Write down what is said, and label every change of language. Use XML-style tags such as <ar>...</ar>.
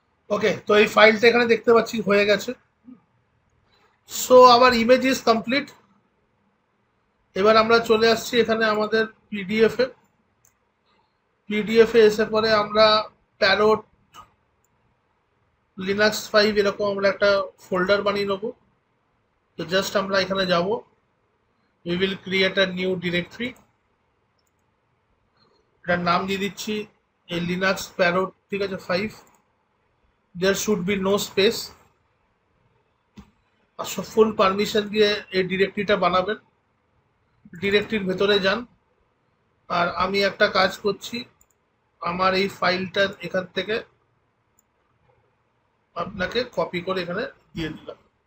<bn>ওকে, তো এই ফাইলটা এখানে দেখতে পাচ্ছি হয়ে গেছে।</bn> <en>So our image is complete.</en> <bn>এবার আমরা চলে আসছি এখানে আমাদের পিডিএফে এসে পরে আমরা প্যারট লিনাক্স 5 এরকম আমরা একটা ফোল্ডার বানিয়ে নেবো। তো জাস্ট আমরা এখানে যাব,</bn> <en>we will create a new directory</en> <bn>এটার নাম দিয়ে দিচ্ছি এই লিনাক্স প্যারোট, ঠিক আছে 5।</bn> <en>there should be no space,</en> <bn>আর full permission দিয়ে এই ডিরেক্টরিটা বানাবেন। ডিরেক্টরির ভেতরে যান, আর আমি একটা কাজ করছি, আমার এই ফাইলটা এখান থেকে আপনাকে কপি করে এখানে দিয়ে দিলাম।</bn>